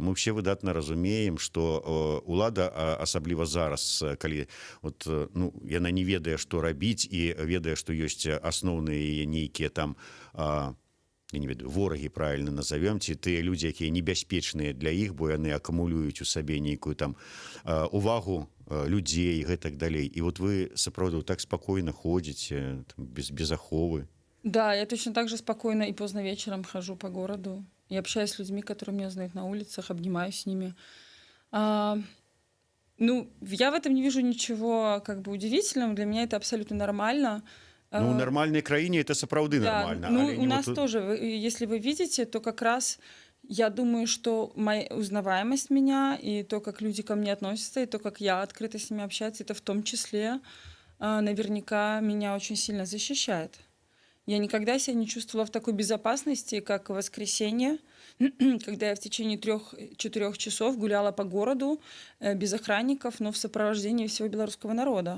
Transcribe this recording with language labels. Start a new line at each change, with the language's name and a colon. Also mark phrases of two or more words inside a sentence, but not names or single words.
Belarusian: Мы ўсе выдатна разумеем, што улада, асабліва зараз, калі вот, ну, яна не ведае, што рабіць, і ведае, што ёсць асноўныя нейкія там, я не ведаю, ворагі, правільна назовем, ці тыя людзі, якія небяспечныя для іх, бо яны акумулююць у сабе нейкую там увагу людзей і гэтак далей. І вот вы сапраўды так спакойна ходзіце, без аховы. Да,
Russian: я точно так же спокойно и поздно вечером хожу по городу. Я общаюсь с людьми, которые меня знают на улицах, обнимаюсь с ними. Ну, я в этом не вижу ничего как бы удивительного. Для меня это абсолютно нормально. Ну, у Э,
Belarusian: нормальной краине это сапраўды
Russian: Да, нормально. ну
Belarusian: але у не нас вот
Russian: тоже, если вы видите, то как раз я думаю, что моя узнаваемость меня и то, как люди ко мне относятся, и то, как я открыто с ними общаюсь, это в том числе наверняка меня очень сильно защищает. Я никогда себя не чувствовала в такой безопасности, как в воскресенье, когда я в течение 3-4 часов гуляла по городу без охранников, но в сопровождении всего белорусского народа.